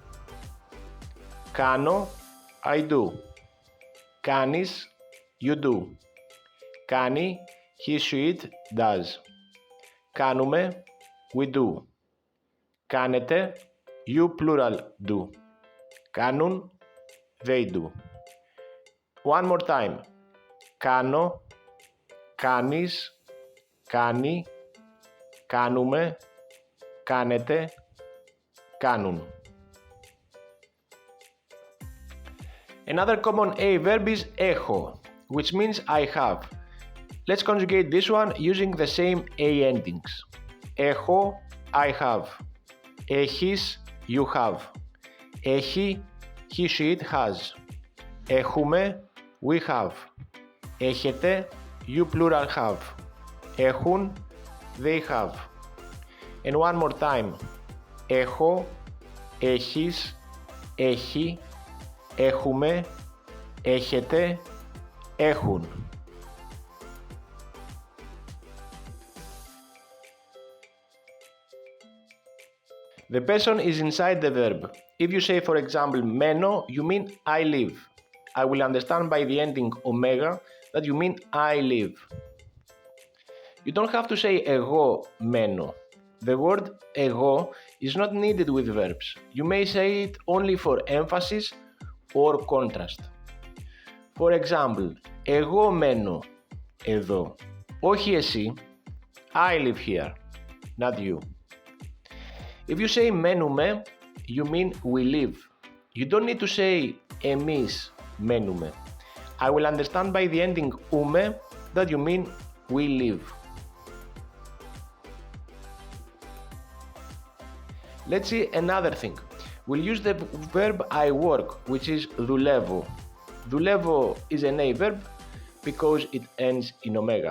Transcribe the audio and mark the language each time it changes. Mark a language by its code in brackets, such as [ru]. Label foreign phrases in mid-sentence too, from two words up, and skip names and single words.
[en] Kano, I do. Kanis, you do. Κάνει, he, she, it does. Κάνουμε, we do. Κάνετε, you plural do. Κάνουν, they do. One more time. [el] Κάνω, κάνεις, κάνει, κάνουμε, κάνετε, κάνουν. [en] Another common A verb is έχω, which means I have. Let's conjugate this one using the same A endings. Έχω, I have. Έχεις, you have. Έχει, he, she, it has. Έχουμε, we have. Έχετε, you plural have. Έχουν, they have. And one more time. [el] Έχω, έχεις, έχει, έχουμε, έχετε, έχουν. [en] The person is inside the verb. If you say, for example, meno, you mean I live. I will understand by the ending omega that you mean I live. You don't have to say [el] εγώ μένω. [en] The word εγώ is not needed with verbs. You may say it only for emphasis or contrast. For example, [el] εγώ μένω εδώ. Όχι εσύ. [en] I live here, not you. If you say μένουμε, you mean we live. You don't need to say [el] εμείς μένουμε. [en] I will understand by the ending ούμε that you mean we live. Let's see another thing. We'll use the verb I work, which is δουλεύω. Δουλεύω is an A verb because it ends in omega.